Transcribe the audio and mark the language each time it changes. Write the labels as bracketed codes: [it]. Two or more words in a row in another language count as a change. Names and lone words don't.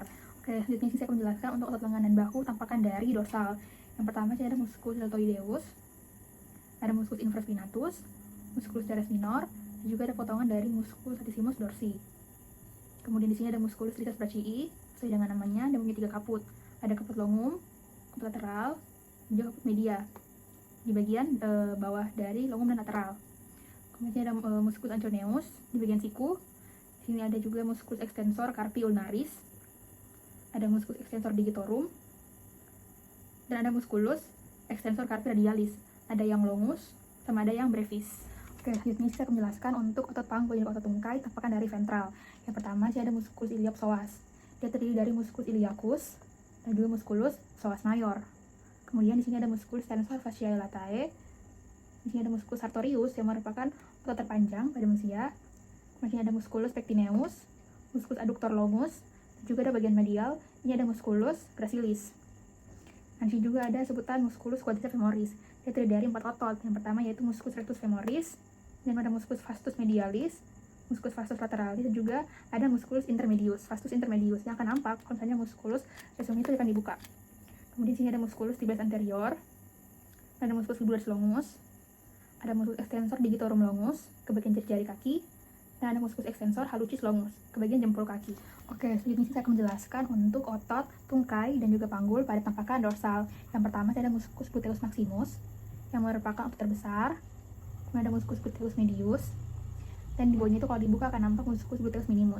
[id] Oke, selanjutnya saya akan menjelaskan untuk otot lengan dan bahu tampakan dari dorsal. Yang pertama saya ada musculus deltoideus, ada musculus infraspinatus, musculus teres minor, dan juga ada potongan dari musculus latissimus dorsi. Kemudian di sini ada musculus triceps brachii, sesuai dengan namanya, dan mempunyai 3 kaput. Ada kaput longum, kaput lateral, dan juga kaput media di bagian bawah dari longum dan lateral. Kemudian ada musculus anconeus di bagian siku. Di sini ada juga musculus extensor carpi ulnaris, ada musculus extensor digitorum, dan ada musculus extensor carpi radialis. Ada yang longus sama ada yang brevis. Oke, selanjutnya saya akan menjelaskan untuk otot pangku dan otot tungkai tampakan dari ventral. Yang pertama sih ada musculus iliopsoas. Dia terdiri dari musculus iliacus dan juga musculus psoas mayor. Kemudian di sini ada musculus tensor fasciae latae. Di sini ada musculus sartorius yang merupakan otot terpanjang pada manusia. Kemudian ada musculus pectineus, musculus adductor longus, dan juga ada bagian medial. Ini ada musculus gracilis. Nanti juga ada sebutan musculus quadriceps femoris. Dia terdiri dari 4 otot. Yang pertama yaitu musculus rectus femoris, dan ada musculus vastus medialis, musculus vastus lateralis, dan juga ada musculus intermedius, vastus intermedius, yang akan nampak kalau misalnya musculus resumnya itu akan dibuka. Kemudian sini ada musculus tibialis anterior, ada musculus fibularis longus, ada musculus extensor digitorum longus ke bagian jari kaki, dan ada musculus extensor hallucis longus ke bagian jempol kaki. Oke, selanjutnya saya akan menjelaskan untuk otot, tungkai, dan juga panggul pada tampakan dorsal. Yang pertama saya ada musculus gluteus maximus yang merupakan otot terbesar. Kemudian ada musculus gluteus medius, dan di bawahnya itu kalau dibuka akan nampak musculus gluteus minimus.